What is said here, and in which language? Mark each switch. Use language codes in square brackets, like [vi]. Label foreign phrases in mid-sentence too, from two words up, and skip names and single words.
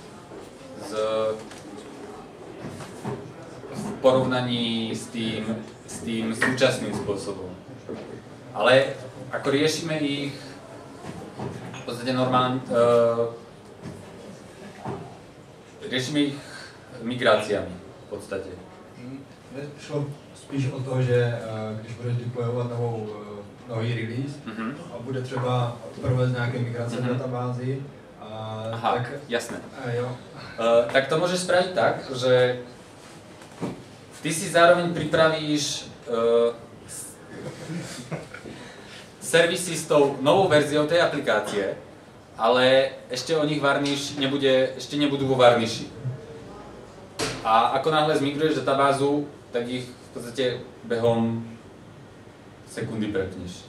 [sk] V porovnaní s tým súčasným spôsobom. Ale ako riešime ich v podstate normálne, riešime ich migráciami v podstate. [cs] Šlo spíš o to, že když budeš deployovat nový release a bude třeba provést nějaké migrace v databázi, aha, tak... [sk] jasné. [cs] Jo. [sk] Tak to môžeš spraviť tak, že ty si zároveň pripravíš servisy s tou novou verziou tej aplikácie, ale ešte o nich varnish ešte nebudú vo varniši. A ako náhle zmigruješ databázu, tak ich v podstate behom sekundy prepneš.